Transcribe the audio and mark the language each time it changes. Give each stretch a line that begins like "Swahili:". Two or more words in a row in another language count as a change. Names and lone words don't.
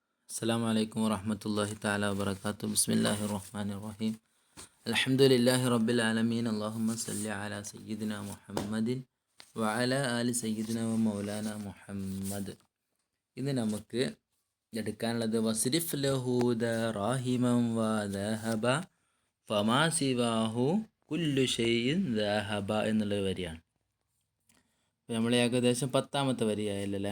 Arabic: السلام عليكم ورحمة الله تعالى وبركاته. بسم الله الرحمن الرحيم. الحمد لله رب العالمين. اللهم صل على سيدنا محمد وعلى آل سيدنا ومولانا മുഹമ്മദ്.
Malayalam: ഇന്ന് നമുക്ക് എടുക്കാനുള്ളത്
Arabic: واصرف له دراهما وذهب فما سواه كل شيء ذهب
Malayalam: എന്നുള്ളൊരു വരിയാണ്. അപ്പോൾ നമ്മൾ ഏകദേശം 10ാമത്തെ വരിയായല്ലേ.